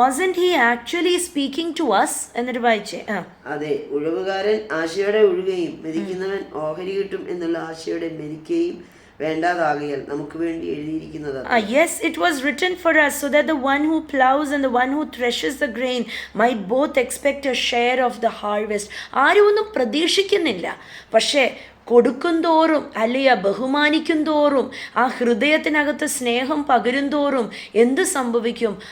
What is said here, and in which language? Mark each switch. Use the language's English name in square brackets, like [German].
[English] wasn't he actually speaking to us? [Malayalam] എന്നിട്ട് വായിച്ചേ. അതെ, ഉഴവുകാരൻ ആശയോടെ ഉഴുകയും മെതിക്കുന്നവൻ ഓഹരി കിട്ടും എന്നുള്ള ആശയോടെ മെതിക്കുകയും വേണ്ടാതാകയാൽ നമുക്ക് വേണ്ടി എഴുതിയിരിക്കുന്നത്. [English] Yes, it was written for us so that the one who plows and the one who threshes the grain might both expect a share of the harvest. [Malayalam] ആരും ഒന്നും പ്രതീക്ഷിക്കുന്നില്ല, പക്ഷേ കൊടുക്കും തോറും, അല്ലെങ്കിൽ ബഹുമാനിക്കും തോറും, ആ ഹൃദയത്തിനകത്ത് സ്നേഹം പകരും തോറും എന്ത് സംഭവിക്കും?